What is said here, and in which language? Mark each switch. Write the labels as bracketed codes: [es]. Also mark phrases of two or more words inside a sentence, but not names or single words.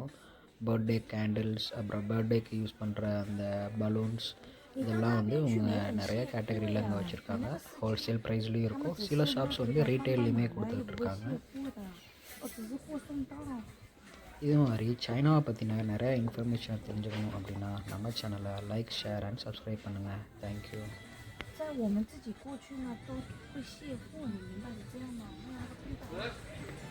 [en] birthday candles, [ta] அப்புறம் பர்த்டேக்கு யூஸ் பண்ணுற அந்த பலூன்ஸ், இதெல்லாம் வந்து அவங்க நிறைய கேட்டகரியில் இங்கே வச்சுருக்காங்க. ஹோல்சேல் ப்ரைஸ்லேயும் இருக்கும். சில ஷாப்ஸ் வந்து ரீட்டெயில்லையுமே கொடுத்துட்ருக்காங்க. இது மாதிரி சைனாவை பற்றின நிறைய இன்ஃபர்மேஷனை தெரிஞ்சுக்கணும் அப்படின்னா நம்ம சேனலை [en] like, share and subscribe [ta] பண்ணுங்கள். தேங்க்யூ. [zh] 在我们自己过去呢，都会卸货，你明白的这样吗？那个地方。